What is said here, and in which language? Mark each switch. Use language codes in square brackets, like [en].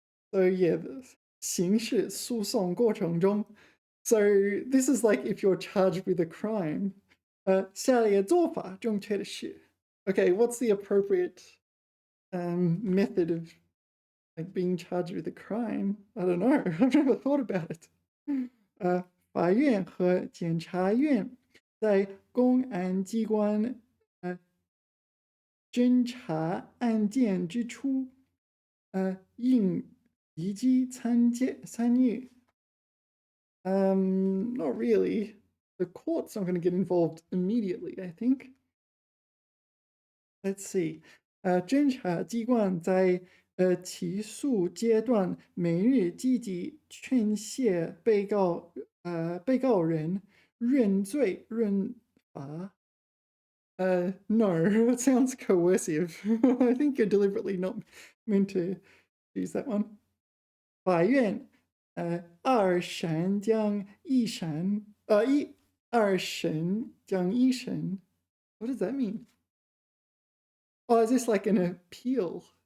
[en] So yeah, [zh] 刑事诉讼过程中. [en] So this is like if you're charged with a crime. [zh] 下列做法正确的是. [en] Okay, what's the appropriate method of like being charged with a crime? I don't know. I've never thought about it. [zh] 法院和检察院在公安机关侦查案件之初，应积极参与. [en] Not really. The court's not going to get involved immediately, I think. Let's see. [zh] 侦查机关在起诉阶段每日积极劝诫被告人认罪认罚. [en] No, that sounds coercive. I think you're deliberately not meant to use that one. [zh] 法院二审将一审二审将一审. [en] What does that mean? Oh, is this like an appeal?